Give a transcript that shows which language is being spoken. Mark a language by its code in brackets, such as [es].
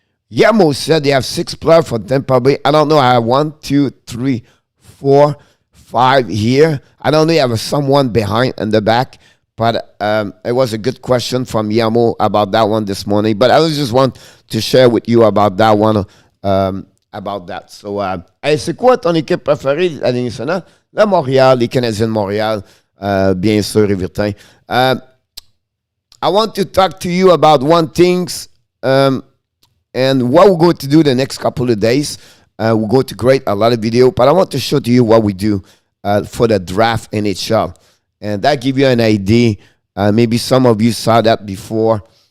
[en] Yamo said they have 6 players for Tampa Bay. I don't know. I have 1, 2, 3, 4, 5 here. I don't know. I have someone behind in the back. But it was a good question from Yamo about that one this morning. But I just want to share with you about that one. About that. [fr] So, c'est quoi ton équipe préférée de la Ligue nationale? Le Montréal, les Canadiens de Montréal, bien sûr, Rivertin. [en] I want to talk to you about one thing, and what we're going to do the next couple of days. We're going to create a lot of video, but I want to show to you what we do for the draft NHL. And that give you an idea. Maybe some of you saw that before.